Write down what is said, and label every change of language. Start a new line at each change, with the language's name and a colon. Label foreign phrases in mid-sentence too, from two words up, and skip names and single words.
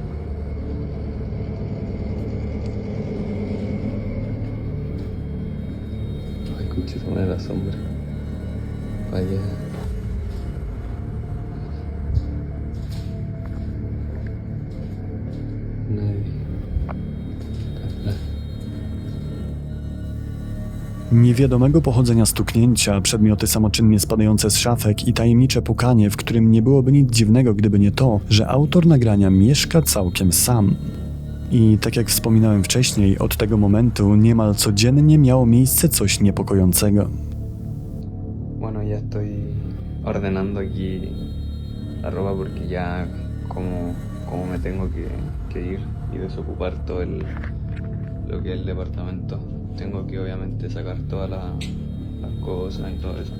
Spanish: Ay, conchita, una de la sombra. Vaya. Nadie.
Polish: Niewiadomego pochodzenia stuknięcia, przedmioty samoczynnie spadające z szafek i tajemnicze pukanie, w którym nie byłoby nic dziwnego, gdyby nie to, że autor nagrania mieszka całkiem sam. I tak jak wspominałem wcześniej, od tego momentu niemal codziennie miało miejsce coś niepokojącego.
Spanish: Bueno, ya estoy ordenando aquí la ropa porque ya como me tengo que ir y desocupar todo lo que es el departamento. Tengo que obviamente sacar todas las cosas y todo eso.